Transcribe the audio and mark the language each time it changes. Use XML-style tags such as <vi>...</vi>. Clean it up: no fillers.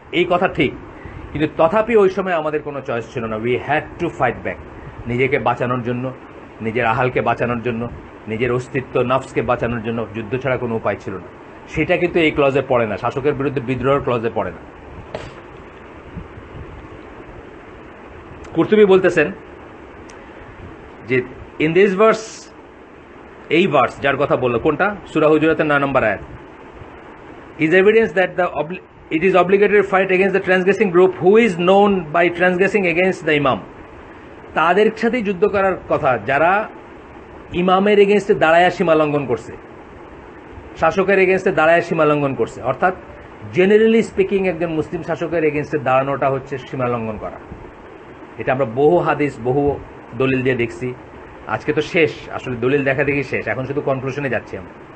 <bn>এই কথা ঠিক, কিন্তু তথাপি ওই সময় আমাদের কোনো চয়েস ছিল না,</bn> <en>we had to fight back,</en> <bn>নিজেকে বাঁচানোর জন্য, নিজের আহালকে বাঁচানোর জন্য, নিজের অস্তিত্ব নফসকে বাঁচানোর জন্য যুদ্ধ ছাড়া কোনো উপায় ছিল না। সেটা কিন্তু এই ক্লজে পড়ে না, শাসকের বিরুদ্ধে বিদ্রোহের ক্লজে পড়ে না। কুরতুবী বলতেছেন যে</bn> <en>in this verse,</en> <bn>এই ভার্স যার কথা বললো, কোনটা? সূরা হুজুরাতের 9 নম্বর আয়াত,</bn> <en>is evidence that it is obligatory to fight against the transgressing group who is known by transgressing against the imam.</en> <bn>তাদের সাথেই যুদ্ধ করার কথা যারা ইমামের এগেনস্টে দাঁড়ায় সীমালঙ্ঘন করছে, শাসকের এগেনস্টে দাঁড়ায় সীমালঙ্ঘন করছে। অর্থাৎ জেনারেলি স্পিকিং একজন মুসলিম শাসকের এগেনস্টে দাঁড়ানোটা হচ্ছে সীমালঙ্ঘন করা। এটা আমরা বহু হাদিস, বহু দলিল দিয়ে দেখছি। আজকে তো শেষ, আসলে দলিল দেখা দেখি শেষ, এখন শুধু কনক্লুশনে যাচ্ছি আমরা।</bn>